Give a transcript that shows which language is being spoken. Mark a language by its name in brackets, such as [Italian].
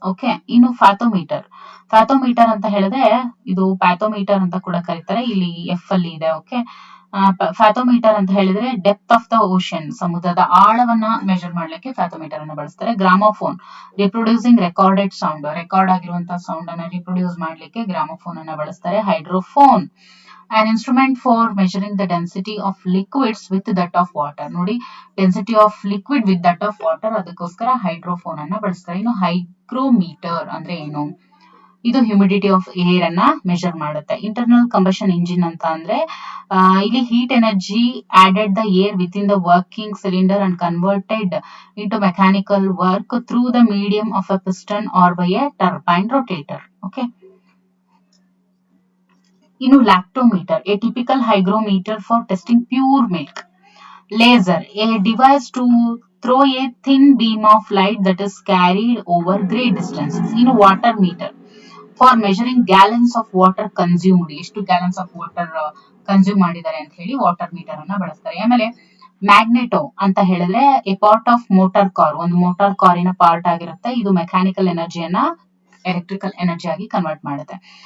[Kannada] Okay, ಇನ್ನು ಫ್ಯಾಥೋಮೀಟರ್ ಅಂತ ಹೇಳಿದ್ರೆ ಇದು ಪ್ಯಾಥೋಮೀಟರ್ ಅಂತ ಕೂಡ ಕರೀತಾರೆ. ಇಲ್ಲಿ ಎಫ್ ಅಲ್ಲಿ ಇದೆ. ಓಕೆ, ಫ್ಯಾಥೋಮೀಟರ್ ಅಂತ ಹೇಳಿದ್ರೆ [English] depth of the ocean, [Kannada] ಸಮುದ್ರದ ಆಳವನ್ನ ಮೆಜರ್ ಮಾಡ್ಲಿಕ್ಕೆ ಫ್ಯಾಥೋಮೀಟರ್ ಅನ್ನು ಬಳಸ್ತಾರೆ. [English] gramophone reproducing recorded sound, [Kannada] ರೆಕಾರ್ಡ್ ಆಗಿರುವಂತಹ ಸೌಂಡ್ ಅನ್ನ ರಿಪ್ರೊಡ್ಯೂಸ್ ಮಾಡ್ಲಿಕ್ಕೆ ಗ್ರಾಮೋಫೋನ್ ಅನ್ನ ಬಳಸ್ತಾರೆ. [English] Hydrophone an instrument for measuring the density of liquids with that of water. [Kannada] ನೋಡಿ, [English] density of liquid with that of water, [Kannada] ಅದಕ್ಕೋಸ್ಕರ ಹೈಡ್ರೋಫೋನ್ ಅನ್ನ ಬಳಸ್ತಾರೆ. ಇನ್ನು ಹೈಗ್ರೋಮೀಟರ್ ಅಂದ್ರೆ ಏನು, ಇದು ಹ್ಯೂಮಿಡಿಟಿ ಆಫ್ ಏರ್ ಅನ್ನ ಮೆಜರ್ ಮಾಡುತ್ತೆ. [English] Internal combustion engine ಅಂತ ಅಂದ್ರೆ ಇಲ್ಲಿ heat energy added the air with in the working cylinder and converted into mechanical work through the medium of a piston or by a turbine rotator. Okay, ಇನ್ನು lactometer a typical hygrometer for testing pure milk. Laser a device to throw a thin beam of light that is carried over great distances. [Kannada] ಇನ್ನು [English] water meter for measuring gallons of water consumed, [Kannada] ಎಷ್ಟು gallons of water consume ಮಾಡಿದ್ದಾರೆ ಅಂತ ಹೇಳಿ water metre ಅನ್ನ ಬಳಸ್ತಾರೆ. ಆಮೇಲೆ magneto ಅಂತ ಹೇಳಿದ್ರೆ [English] a part of motor car, [Kannada] ಒಂದು ಮೋಟಾರ್ ಕಾರಿನ ಪಾರ್ಟ್ ಆಗಿರುತ್ತೆ. ಇದು ಮೆಕ್ಯಾನಿಕಲ್ ಎನರ್ಜಿಯನ್ನ ಎಲೆಕ್ಟ್ರಿಕಲ್ ಎನರ್ಜಿ ಆಗಿ ಕನ್ವರ್ಟ್ ಮಾಡುತ್ತೆ.